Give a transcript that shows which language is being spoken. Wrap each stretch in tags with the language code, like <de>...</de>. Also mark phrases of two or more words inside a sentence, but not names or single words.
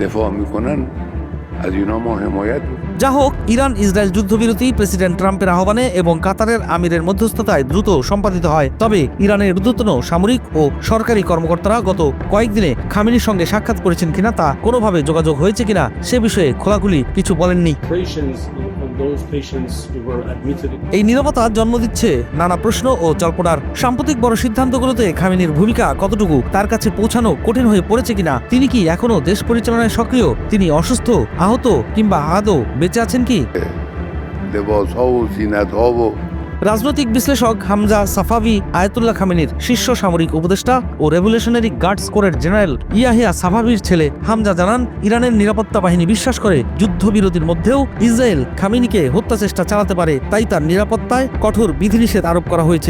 <bn>যা হোক, ইরান ইসরায়েল যুদ্ধবিরতি প্রেসিডেন্ট ট্রাম্পের আহ্বানে এবং কাতারের আমিরের মধ্যস্থতায় দ্রুত সম্পাদিত হয়। তবে ইরানের ঊর্ধ্বতন সামরিক ও সরকারি কর্মকর্তারা গত কয়েকদিনে খামেনির সঙ্গে সাক্ষাৎ করেছেন কিনা, তা কোনোভাবে যোগাযোগ হয়েছে কিনা সে বিষয়ে খোলাখুলি কিছু বলেননি।</bn> <en>those patients who were admitted.</en> <bn>এই নীরবতা জন্ম দিচ্ছে নানা প্রশ্ন ও জল্পনার। সাম্প্রতিক বড় সিদ্ধান্তগুলোতে খামেনির ভূমিকা কতটুকু, তার কাছে পৌঁছানো কঠিন হয়ে পড়েছে কিনা, তিনি কি এখনো দেশ পরিচালনায় সক্রিয়, তিনি অসুস্থ, আহত কিংবা আদৌ বেঁচে আছেন কি?</bn> <fa>لباس‌ها و زینت‌ها و</fa> <bn>রাজনৈতিক বিশ্লেষক হামজা সাফাভি আয়াতুল্লাহ খামেনির শীর্ষ সামরিক উপদেষ্টা ও রেভলিউশনারি গার্ডস কোরের জেনারেল ইয়াহিয়া সাফাভির ছেলে হামজা জানান, ইরানের নিরাপত্তা বাহিনী বিশ্বাস করে যুদ্ধবিরতির মধ্যেও ইসরায়েল খামেনিকে হত্যা চেষ্টা চালাতে পারে, তাই তার নিরাপত্তায় কঠোর বিধিনিষেধ আরোপ করা হয়েছে।</bn>